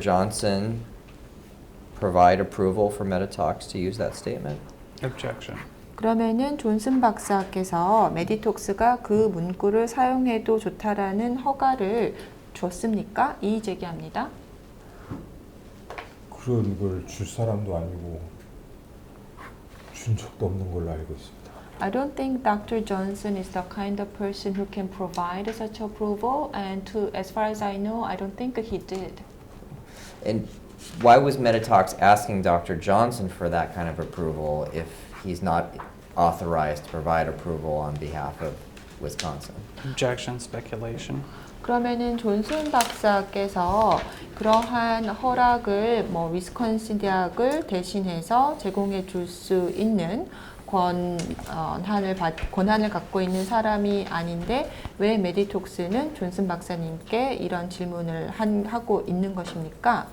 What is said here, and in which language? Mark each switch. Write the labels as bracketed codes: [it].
[en] Johnson provide approval for Metatalks to use that statement? Objection. [ko] 그러면은 존슨 박사께서 메디톡스가 그 문구를 사용해도 좋다라는 허가를 줬습니까? 이의 제기합니다. 그런 걸 줄 사람도 아니고 준 적도 없는 걸로 알고 있습니다. [en] I don't think Dr. Johnson is the kind of person who can provide such approval, and as far as I know, I don't think he did. And why was Metatalks asking Dr. Johnson for that kind of approval if he's not authorized to provide approval on behalf of Wisconsin? Objection. Speculation. [ko] 그러면은 존슨 박사께서 그러한 허락을 위스콘신 대학을 대신해서 제공해 줄 수 있는 권한을 갖고 있는 사람이 아닌데 왜 메디톡스는 존슨 박사님께 이런 질문을 하고 있는 것입니까?